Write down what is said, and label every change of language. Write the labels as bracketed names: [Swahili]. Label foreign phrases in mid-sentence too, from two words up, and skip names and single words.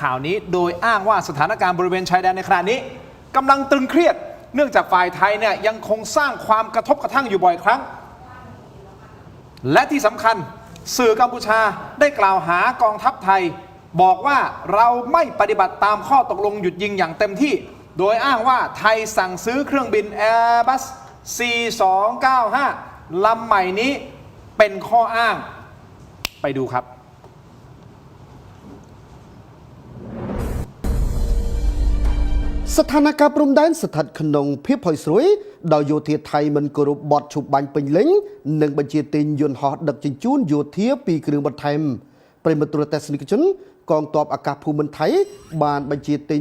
[Thai] ข่าวนี้โดยอ้างว่าสถานการณ์บริเวณชายแดนในขณะนี้กำลังตึงเครียดเนื่องจากฝ่ายไทยเนี่ยยังคงสร้างความกระทบกระทั่งอยู่บ่อยครั้งและที่สำคัญสื่อกัมพูชาได้กล่าวหากองทัพไทยบอกว่าเราไม่ปฏิบัติตามข้อตกลงหยุดยิงอย่างเต็มที่โดยอ้างว่าไทยสั่งซื้อเครื่องบิน Airbus C295 ลำใหม่นี้เป็นข้ออ้างไปดูครับ [Khmer] ស្ថានភាពព្រំដែនស្ថិតក្នុងភាពផុយស្រួយដោយយោធាថៃមិនគោរពបទឈប់បាញ់ពេញលេញនិងបញ្ជាទិញយន្តហោះដឹកជញ្ជូនយោធាពីគ្រឿងបន្ថែមប្រិមត្តទូរទស្សនិកជនកងទ័ពអាកាសភូមិន្ទថៃបានបញ្ជាទិញ